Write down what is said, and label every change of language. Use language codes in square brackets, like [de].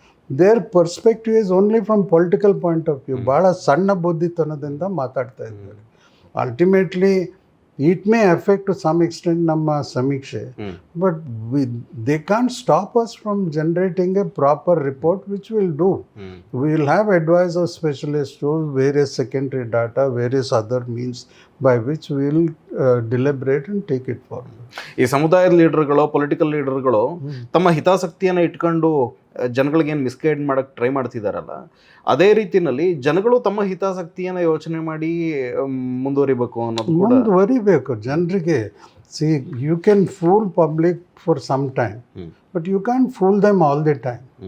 [en] Their perspective is only from political point of view. [kn] ಭಾಳ ಸಣ್ಣ ಬುದ್ಧಿತನದಿಂದ ಮಾತಾಡ್ತಾ ಇದ್ದಾರೆ. [en] ultimately it may affect to some extent [kn] ನಮ್ಮ ಸಮೀಕ್ಷೆ, [en] But they can't stop us from generating a proper report which will do. We will have advice of specialists to various secondary data, various other means by which we will deliberate and take it forward. [kn] ಈ ಸಮುದಾಯದ ಲೀಡರ್ಗಳು, political ಲೀಡರ್ಗಳು ತಮ್ಮ ಹಿತಾಸಕ್ತಿಯನ್ನು ಇಟ್ಕೊಂಡು ಜನಗಳಿಗೇನು misguide ಮಾಡಕ್ಕೆ try ಮಾಡ್ತಿದ್ದಾರಲ್ಲ, ಅದೇ ರೀತಿಯಲ್ಲಿ ಜನಗಳು ತಮ್ಮ ಹಿತಾಸಕ್ತಿಯನ್ನು ಯೋಚನೆ ಮಾಡಿ ಮುಂದುವರಿಬೇಕು ಅನ್ನೋದು ಕೂಡ. ಮುಂದುವರಿಬೇಕು ಜನರಿಗೆ. [en] See, you can fool public for some time, but you can fool them all the time.